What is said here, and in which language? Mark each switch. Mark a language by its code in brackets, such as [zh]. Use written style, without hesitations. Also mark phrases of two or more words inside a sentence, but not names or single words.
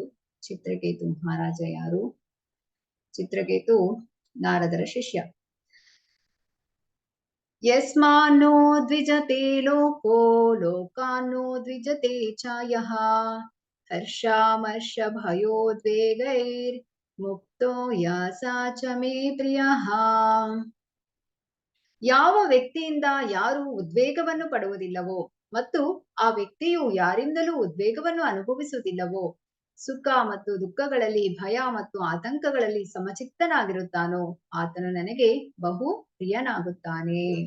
[kn] ಚಿತ್ರಕೇತು ಮಹಾರಾಜ ಯಾರು? ಚಿತ್ರಕೇತು ನಾರದರ ಶಿಷ್ಯ. [sa] ಯಸ್ಮಾನ್ನೋ ದ್ವಿಜತೆ ಲೋಕೋ ಲೋಕಾನ್ನೋ ದ್ವಿಜತೆ ಚಾಯಃ ಹರ್ಷಾಮರ್ಷ ಭಯೋದ್ವೇಗೈರ್ ಮುಕ್ತೋ ಯಾಸಾ ಚ ಮೇ ಪ್ರಿಯಃ. [kn] ಯಾವ ವ್ಯಕ್ತಿಯಿಂದ ಯಾರು ಉದ್ವೇಗವನ್ನು ಪಡುವುದಿಲ್ಲವೋ ಮತ್ತು ಆ ವ್ಯಕ್ತಿಯು ಯಾರಿಂದಲೂ ಉದ್ವೇಗವನ್ನು ಅನುಭವಿಸುವುದಿಲ್ಲವೋ, ಸುಖ ಮತ್ತು ದುಃಖಗಳಲ್ಲಿ, ಭಯ ಮತ್ತು ಆತಂಕಗಳಲ್ಲಿ ಸಮಚಿತ್ತನಾಗಿರುತ್ತಾನೋ ಆತನು ನನಗೆ ಬಹು ಪ್ರಿಯನಾಗುತ್ತಾನೆ.